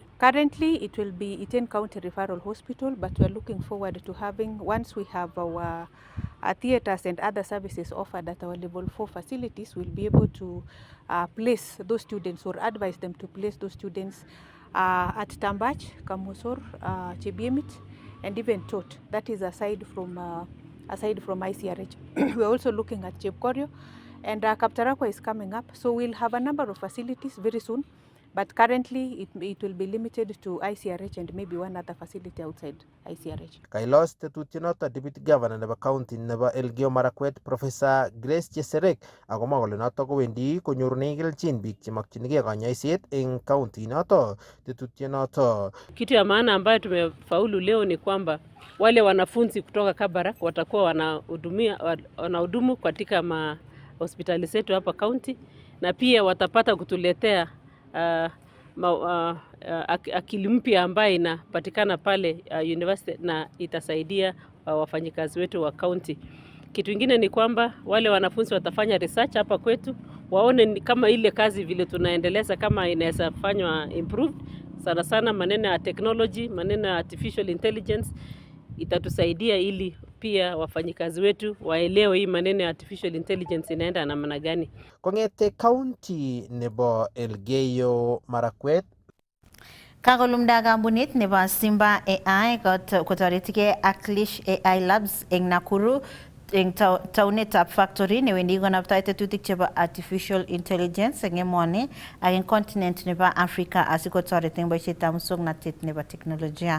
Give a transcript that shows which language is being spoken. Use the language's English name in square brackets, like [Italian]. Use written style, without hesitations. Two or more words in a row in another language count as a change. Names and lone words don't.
[English] Currently, it will be Iten County Referral Hospital, but we're looking forward to having, once we have our theaters and other services offered at our level 4 facilities, we'll be able to place those students or advise them to place those students at Tambach, Kamosor, Chebiemit, and even Tot. That is aside from ICRH. We're also looking at Chepkorio, and Kaptarakwa is coming up. So we'll have a number of facilities very soon, but currently it will be limited to ICRH and maybe one other facility outside ICRH. [Kalenjin] Kailos tetutienoto [English] Deputy Governor [Kalenjin] nebo County nebo Elgeyo Marakwet Professor Grace Cheserek akomwa kole noto kowendi konyorune kelchin biik chemakchinigei kanyoiset eng county noto. Tetutienoto, [Swahili] kitu ya maana ambayo tumefaulu leo ni kwamba wale wanafunzi kutoka Kabarak watakuwa wanahudumu katika hospitali zetu hapa county, na pia watapata kutuletea akili mpya ambayo inapatikana pale university, na itasaidia wafanyikazi wetu wa county. Kitu kingine ni kwamba wale wanafunzi watafanya research hapa kwetu, waone kama ile kazi vile tunaendeleza kama inaweza fanywa improved. Sana sana maneno ya technology, maneno ya [English] artificial intelligence [Swahili] itatusaidia ili pia wafanyikazi wetu waelewe hii maneno ya [English] artificial intelligence [Swahili] inaenda namna gani. [Kalenjin] Kongete county nebo Elgeyo Marakwet, Kakolumda kampunit nebo Simba AI kotoretige ak Lish AI Labs eng Nakuru eng taunetab factory newendi konaptoi tetutik chebo [English] artificial intelligence [Kalenjin] eng emoni ak eng continent nebo Africa asikotoret eng boisietab muswoknatet nebo teknolojia.